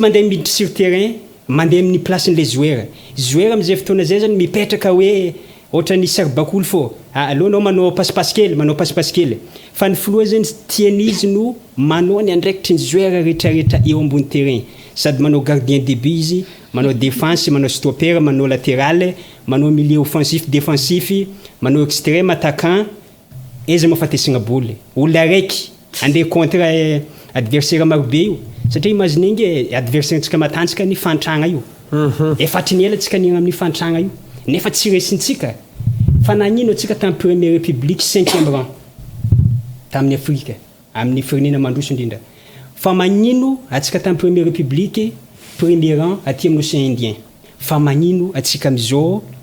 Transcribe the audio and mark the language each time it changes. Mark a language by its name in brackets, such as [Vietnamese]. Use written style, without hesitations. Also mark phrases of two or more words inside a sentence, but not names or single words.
[Malagasy] mandeha miditra [French] sur terrain [Malagasy] mandeha amin'ny placen'le joueur amin'izay fotoana zay zany mipetraka hoe ohatra ny saribakolo fô alohanao manao passe kely fa ny filoha zany tian'izy no manao ny andraikitry ny joueur rehetrarehetra eo ambony terrain sady manao [French] gardien début [Malagasy] izy manao défense manao stopper manao latéral manao [French] milieu offensif défensif [Malagasy] manao [French] extrême attaquant [Malagasy] izy mafatesagna boly olona araiky andeha [French] contre adversaire [Malagasy] marobe io satria imaginengy adversaire antsika matantsika ny fantragna io efatry ny ela tsika niagna amin'ny fantragna io nefa tsy resintsika fa nagnino atsika tamin'ny [French] première république 5e rang [Malagasy] tamin'ny Afrika amin'ny firenena mandroso indrindra fa magnino atsika tamin'ny [French] première république premier rang [Malagasy] aty amin'ny océan Indien fa magnino atsika am'izao